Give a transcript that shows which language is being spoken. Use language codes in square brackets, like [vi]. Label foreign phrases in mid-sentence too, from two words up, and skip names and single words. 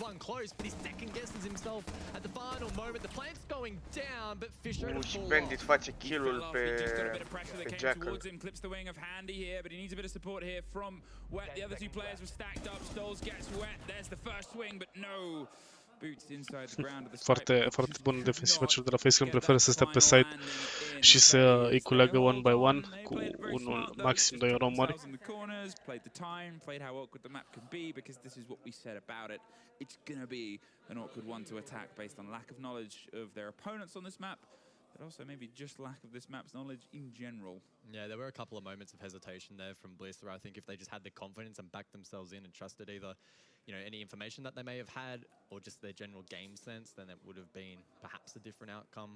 [ro] Și Bandit face kill-ul pe Jackal. Foarte, foarte bun defensivă cel de la FaZe Clan, preferă să stea pe site și să îi culeagă [en] one by one [ro] cu unul, maxim 2 romări. [en] It's gonna be an awkward one to attack based on lack of knowledge of their opponents on this map, but also maybe just lack of this map's knowledge in general. Yeah, there were a couple of moments of hesitation there from Bliss where I think if they just had the confidence and backed themselves in and trusted either, you know, any information that they may have had or just their general game sense, then it would have been perhaps a different outcome.